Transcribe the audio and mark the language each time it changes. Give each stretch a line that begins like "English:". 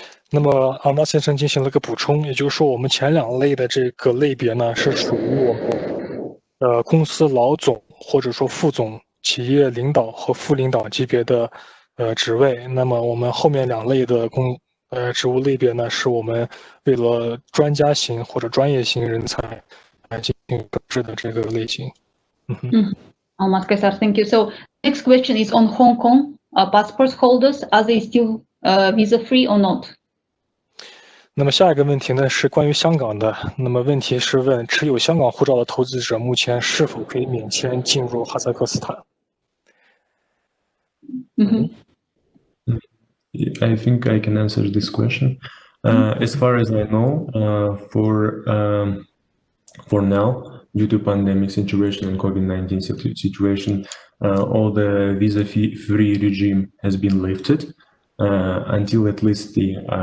Chinese: 那么阿纳先生进行了个补充，也就是说我们前2类的这个类别呢，是属于我们公司老总或者说副总、企业领导和副领导级别的职位。那么我们后面2类的职务类别呢，是我们为了专家型或者专业型人才来进行设置的这个类型。
English: Almas Khamza, thank you. So next question is on Hong Kong passport holders. Are they still visa free or not?
Chinese: 那么下一个问题呢是关于香港的。那么问题是问持有香港护照的投资者目前是否可以免签进入哈萨克斯坦？
English: I think I can answer this question. As far as I know, for now, due to pandemic situation and COVID-19 situation, all the visa-free regime has been lifted until at least the